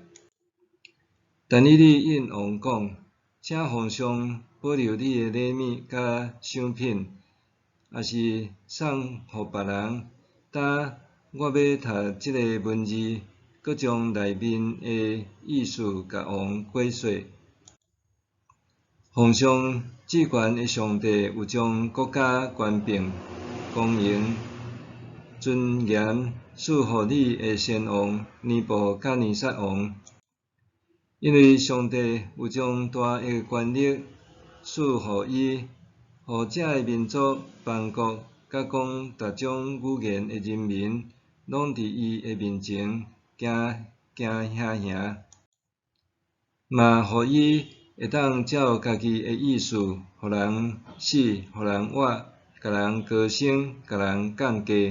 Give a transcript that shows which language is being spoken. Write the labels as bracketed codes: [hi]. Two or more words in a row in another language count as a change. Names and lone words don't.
[nan] 但以理应王讲：请皇上保留你的礼物甲赏品，也是送互别人。但我要读这个文字，搁将内面的意思甲王解说。皇上至悬的上帝有将国家权柄、公营、尊严赐互你的先王尼布甲尼撒王，因为上帝有将大的权力赐予伊，互遮个民族、邦国，甲讲逐种语言诶人民，拢伫伊诶面前行行行，嘛互伊会当照家己诶意思，互人死，互人活，甲人高升，甲人降低。